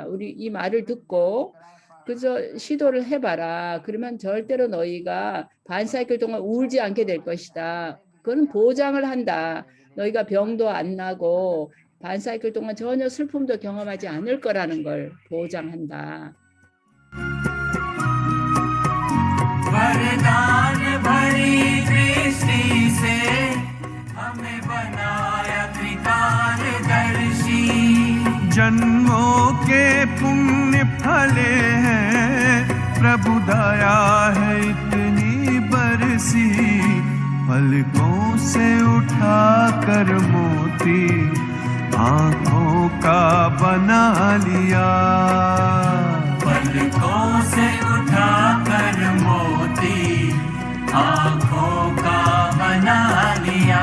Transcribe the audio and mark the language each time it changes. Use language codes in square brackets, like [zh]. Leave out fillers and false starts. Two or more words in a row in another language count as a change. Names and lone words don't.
[ko] 우리 이 말을 듣고 그저 시도를 해봐라. 그러면 절대로 너희가 반사이클 동안 울지 않게 될 것이다. 그건 보장을 한다. 너희가 병도 안 나고 반사이클 동안 전혀 슬픔도 경험하지 않을 거라는 걸 보장한다. [hi] वरदान भरी दृष्टि से हमें बनाया त्रिकालदर्शी जन्मों के पुण्य फले हैं प्रभु दया है इतनी बरसी पलकों से उठाकर मोती आँखों का बना लिया पलकों से उठाकर मोती आंखों का बना लिया।